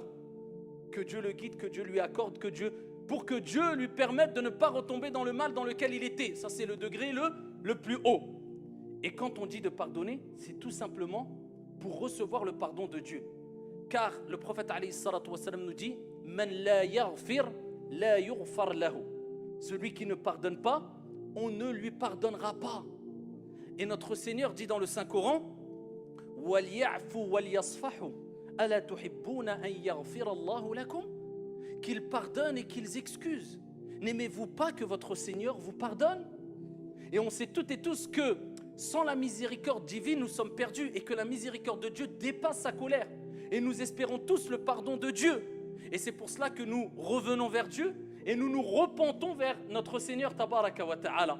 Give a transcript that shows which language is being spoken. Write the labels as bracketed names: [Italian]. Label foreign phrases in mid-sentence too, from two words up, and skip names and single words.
[French] Que Dieu le guide, que Dieu lui accorde, pour que Dieu lui permette de ne pas retomber dans le mal dans lequel il était. Ça c'est le degré le plus haut. Et quand on dit de pardonner, c'est tout simplement pour recevoir le pardon de Dieu. Car le prophète [Arabic] عليه الصلاة والسلام [French] nous dit « [Arabic] من لا يغفر لا يغفر له [French] » Celui qui ne pardonne pas, on ne lui pardonnera pas. Et notre Seigneur dit dans le Saint-Coran « [Arabic] وليعفوا وليصفحوا ألا تحبون أن يغفر الله لكم [French] » Qu'ils pardonnent et qu'ils excusent. N'aimez-vous pas que votre Seigneur vous pardonne? Et on sait toutes et tous que sans la miséricorde divine, nous sommes perdus et que la miséricorde de Dieu dépasse sa colère. Et nous espérons tous le pardon de Dieu. Et c'est pour cela que nous revenons vers Dieu et nous nous repentons vers notre Seigneur [Arabic] تبارك وتعالى.